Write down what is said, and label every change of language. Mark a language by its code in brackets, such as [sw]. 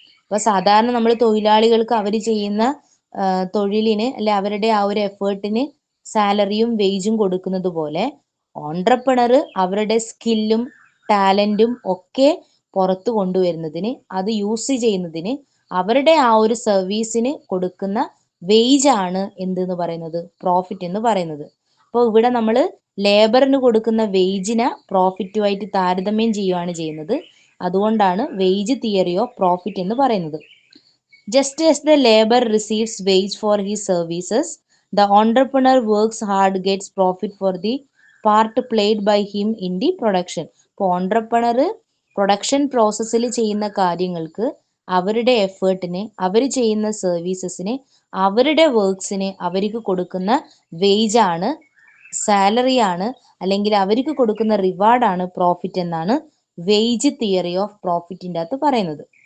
[ml] അപ്പോൾ സാധാരണ നമ്മൾ തൊഴിലാളികൾക്ക് അവർ ചെയ്യുന്ന തൊഴിലിന്, അല്ലെ അവരുടെ ആ ഒരു എഫേർട്ടിന് സാലറിയും വേജും കൊടുക്കുന്നത് പോലെ ഓൺട്രപ്രണർ അവരുടെ സ്കില്ലും ടാലൻറ്റും ഒക്കെ പുറത്തു കൊണ്ടുവരുന്നതിന്, അത് യൂസ് ചെയ്യുന്നതിന്, അവരുടെ ആ ഒരു സർവീസിന് കൊടുക്കുന്ന വേജാണ് എന്തെന്ന് പറയുന്നത്, പ്രോഫിറ്റ് എന്ന് പറയുന്നത്. അപ്പോൾ ഇവിടെ നമ്മൾ ലേബറിന് കൊടുക്കുന്ന വേജിനെ പ്രോഫിറ്റുമായിട്ട് താരതമ്യം ചെയ്യുകയാണ് ചെയ്യുന്നത്. അതുകൊണ്ടാണ് വേജ് തിയറി ഓഫ് പ്രോഫിറ്റ് എന്ന് പറയുന്നത്. [en] Just as the labor receives wage for his services, the entrepreneur works hard, gets profit for the part played by him in the production. [ml] ഇപ്പോൾ ഓൺട്രപ്രണർ പ്രൊഡക്ഷൻ പ്രോസസ്സിൽ ചെയ്യുന്ന കാര്യങ്ങൾക്ക്, അവരുടെ എഫേർട്ടിന്, അവർ ചെയ്യുന്ന സർവീസസിന്, അവരുടെ വർക്ക്സിന് അവർക്ക് കൊടുക്കുന്ന വേജാണ്, സാലറിയാണ്, അല്ലെങ്കിൽ അവർക്ക് കൊടുക്കുന്ന റിവാർഡാണ് പ്രോഫിറ്റ് എന്നാണ് വേജ് തിയറി ഓഫ് പ്രോഫിറ്റിൻ്റെ അകത്ത് പറയുന്നത്.